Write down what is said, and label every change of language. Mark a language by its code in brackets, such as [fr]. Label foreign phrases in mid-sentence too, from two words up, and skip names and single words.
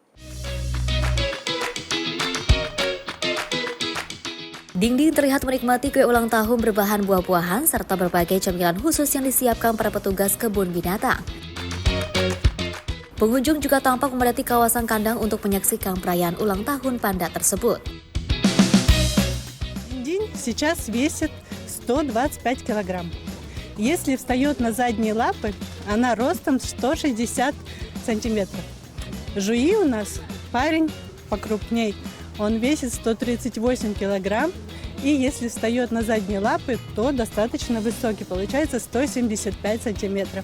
[id] Ding Ding terlihat menikmati kue ulang tahun berbahan buah-buahan serta berbagai camilan khusus yang disiapkan para petugas kebun binatang. Pengunjung juga tampak memadati kawasan kandang untuk menyaksikan perayaan ulang tahun panda tersebut. [ru] Динь сейчас весит 125 килограмм. Если встает на задние лапы, она ростом 160 сантиметров. Жуи у нас парень покрупней. Он весит 138 килограмм, и если встает на задние лапы, то достаточно высокий, получается 175 сантиметров.